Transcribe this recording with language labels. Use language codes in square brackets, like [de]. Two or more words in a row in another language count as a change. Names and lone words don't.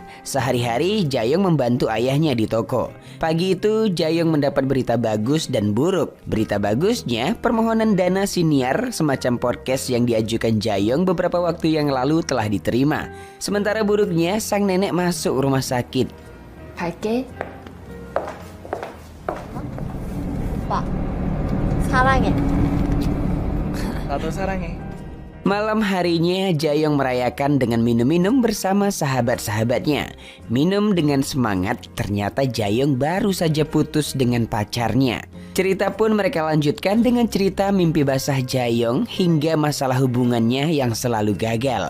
[id] Sehari-hari Jayong membantu ayahnya di toko. Pagi itu Jayong mendapat berita bagus dan buruk. Berita bagusnya, permohonan dana siniar semacam podcast yang diajukan Jayong beberapa waktu yang lalu telah diterima. Sementara buruknya, sang nenek masuk rumah sakit. [ko] 갈게. 오빠, 사랑해. 나도 사랑해. [id] Malam harinya Jayong merayakan dengan minum-minum bersama sahabat-sahabatnya. Minum dengan semangat, ternyata Jayong baru saja putus dengan pacarnya. Cerita pun mereka lanjutkan dengan cerita mimpi basah Jayong hingga masalah hubungannya yang selalu gagal.